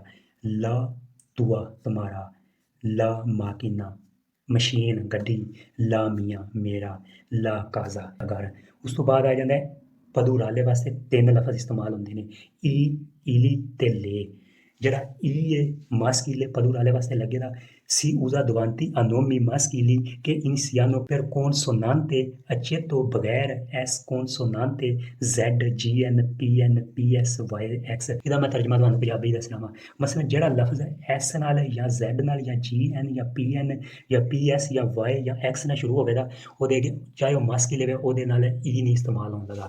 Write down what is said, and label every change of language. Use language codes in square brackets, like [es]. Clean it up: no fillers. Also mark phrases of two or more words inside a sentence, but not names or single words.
[it] la tua तुम्हारा, la macchina [pa] ਮਸ਼ੀਨ ਗੱਡੀ, [it] la mia ਮੇਰਾ, la casa ਘਰ। [pa] ਉਸ ਤੋਂ ਬਾਅਦ ਆ ਜਾਂਦਾ ਪਦੂਰਾਲੇ ਵਾਸਤੇ 3 ਲਫ਼ਜ਼ ਇਸਤੇਮਾਲ ਹੁੰਦੇ ਨੇ ਈ, ਇਲੀ ਤੇ ਲੇ। ਜਿਹੜਾ ਈ ਏ [it] maschile plurale [pa] ਵਾਸਤੇ ਲੱਗੇਗਾ [it] si usa davanti a nomi maschili che iniziano per consonante accetto ਬਗੈਰ s consonante z gn pn ps y x। [pa] ਇਹਦਾ ਮੈਂ ਤਰਜਮਾ ਤੁਹਾਨੂੰ ਪੰਜਾਬੀ ਦੱਸਣਾ ਵਾ। ਮਸਲਨ ਜਿਹੜਾ ਲਫ਼ਜ਼ s ਨਾਲ ਜਾਂ z ਨਾਲ ਜਾਂ gn ਜਾਂ pn ਜਾਂ ps ਜਾਂ y ਜਾਂ x ਨਾਲ ਸ਼ੁਰੂ ਹੋਵੇਗਾ ਉਹਦੇ ਚਾਹੇ ਉਹ maschile ਹੋਵੇ ਉਹਦੇ ਨਾਲ e ਨਹੀਂ ਇਸਤੇਮਾਲ ਹੁੰਦਾ।